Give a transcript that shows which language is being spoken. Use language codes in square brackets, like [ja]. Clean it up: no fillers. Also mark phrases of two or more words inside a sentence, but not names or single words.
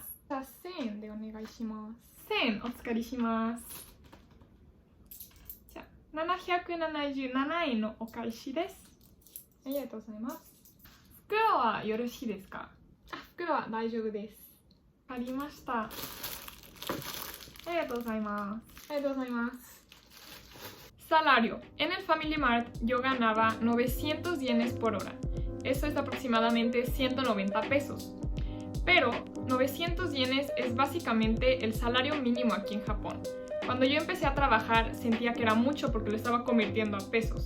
[ja] じゃあ1000円でお願いします。1000円お借りします。777円のお返しです。ありがとうございます。袋はよろしいですか？袋は大丈夫です。わかりました。ありがとうございます。ありがとうございます。Salario. [es] En el Family Mart yo ganaba 900 yenes por hora. Eso es aproximadamente 190 pesos. Pero 900 yenes es básicamente el salario mínimo aquí en Japón. Cuando yo empecé a trabajar sentía que era mucho porque lo estaba convirtiendo a pesos.